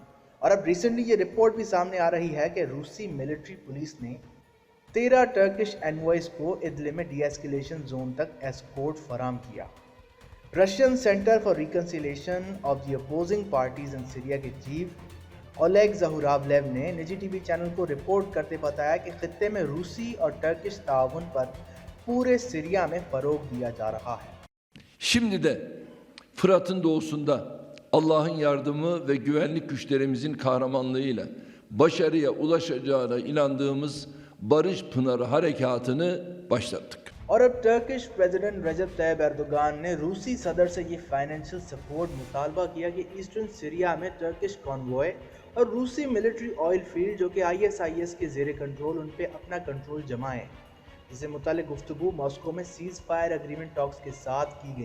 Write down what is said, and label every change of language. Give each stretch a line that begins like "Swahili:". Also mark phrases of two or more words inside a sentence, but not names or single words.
Urdu: اور اب ریسنٹلی یہ رپورٹ بھی سامنے آ رہی ہے کہ روسی
English: military police
Urdu: نے 13
English: Turkish envoys
Urdu: کو ادلب میں
English: de-escalation zone
Urdu: تک ایسکارٹ فراہم کیا. رشین سینٹر فار ریکنسلیئیشن آف دی اپوزنگ پارٹیز ان سیریا کے چیف اولیگ ژوراولیف نے نجی
English: TV channel
Urdu: کو رپورٹ کرتے بتایا کہ خطے میں روسی اور ٹرکش تعاون پر پورے سیریا میں فروغ دیا جا رہا ہے.
Turkish: Şimdi de Fırat'ın doğusunda Allah'ın yardımı ve güvenlik güçlerimizin kahramanlığıyla başarıya ulaşacağına inandığımız Barış Pınarı Harekatı'nı başlattık.
Urdu: اور اب
English: Turkish President
Urdu: رجب طیب اردگان نے روسی صدر سے یہ
English: financial support
Urdu: مطالبہ کیا کہ
English: Eastern Syria
Urdu: میں
English: Turkish convoy
Urdu: اور روسی
English: military oil field
Urdu: جو کہ ISIS کے زیر کنٹرول ان پہ اپنا کنٹرول جمائیں، جس سے متعلق گفتگو ماسکو میں
English: ceasefire agreement talks
Urdu: کے ساتھ کی گئی.